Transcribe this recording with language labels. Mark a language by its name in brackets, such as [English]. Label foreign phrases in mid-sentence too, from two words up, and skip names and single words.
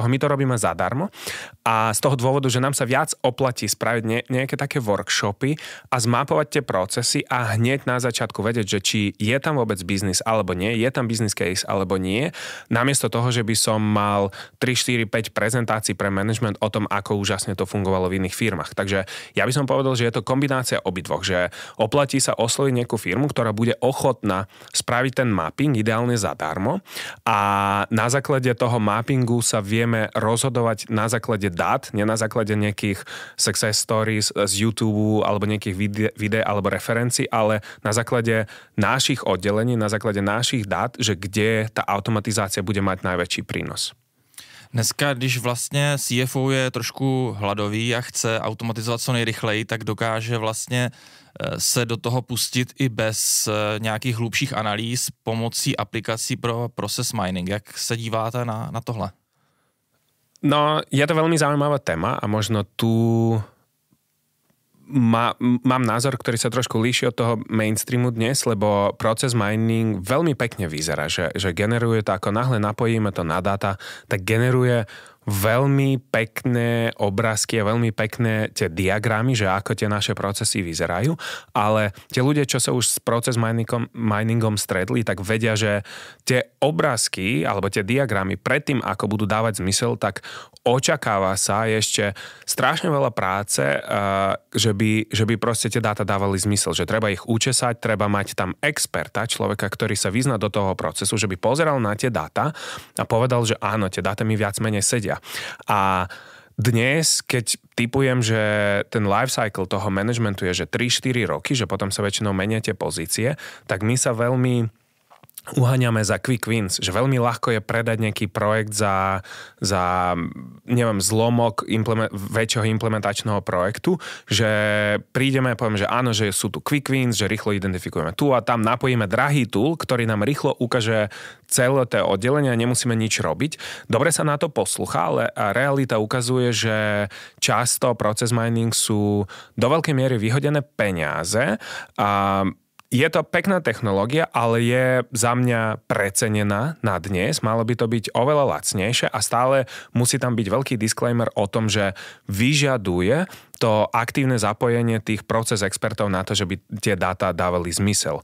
[Slovak] My to robíme zadarmo a z toho dôvodu, že nám sa viac oplatí spraviť nejaké také workshopy a zmapovať tie procesy a hneď na začiatku vedieť, že či je tam vôbec biznis alebo nie, je tam [English] business case [Slovak] alebo nie, namiesto toho, že by som mal 3, 4, 5 prezentácií pre management o tom, ako úžasne to fungovalo v iných firmách. Takže ja by som povedal, že je to kombinácia obidvoch, že oplatí sa osloviť nejakú firmu, ktorá bude ochotná spraviť ten mapping, ideálne zadarmo a na základe toho mappingu sa vieme rozhodovať na základe dát, nie na základe nejakých [English] success stories [Slovak] z YouTube alebo nejakých videí alebo referencií, ale na základe našich oddelení, na základe našich dát, že kde tá automatizácia bude mať najväčší prínos. [Czech] Dneska, když vlastně CFO je trošku hladový a chce automatizovat co nejrychleji, tak dokáže vlastně se do toho pustit i bez nějakých hlubších analýz pomocí aplikací pro [English] process mining. [Czech] Jak se díváte na tohle? [Slovak] No, je to veľmi zaujímavá téma a možno tu mám názor, ktorý sa trošku líši od toho mainstreamu dnes, lebo [English] process mining [Slovak] veľmi pekne vyzerá, že generuje to, ako náhle napojíme to na dáta, tak generuje veľmi pekné obrázky a veľmi pekné tie diagramy, že ako tie naše procesy vyzerajú, ale tie ľudia, čo sa už s [English] process miningom [Slovak] stretli, tak vedia, že tie obrázky alebo tie diagramy predtým, ako budú dávať zmysel, tak očakáva sa ešte strašne veľa práce, že by proste tie dáta dávali zmysel, že treba ich učesať, treba mať tam experta, človeka, ktorý sa vyzná do toho procesu, že by pozeral na tie dáta a povedal, že áno, tie dáta mi viac menej sedia. A dnes, keď tipujem, že ten [English] life cycle [Slovak] toho managementu je, že 3-4 roky, že potom sa väčšinou menia tie pozície, tak my sa veľmi uháňame za [English] quick wins, [Slovak] že veľmi ľahko je predať nejaký projekt za neviem, zlomok väčšieho implementačného projektu, že prídeme, poviem, že áno, že sú tu [English] quick wins, [Slovak] že rýchlo identifikujeme tu a tam napojíme drahý tool, ktorý nám rýchlo ukáže celé to oddelenie a nemusíme nič robiť. Dobre sa na to poslúcha, ale realita ukazuje, že často [English] process mining [Slovak] sú do veľkej miery vyhodené peniaze a je to pekná technológia, ale je za mňa precenená na dnes. Malo by to byť oveľa lacnejšie a stále musí tam byť veľký disclaimer o tom, že vyžaduje to aktívne zapojenie tých proces expertov na to, že by tie dáta dávali zmysel.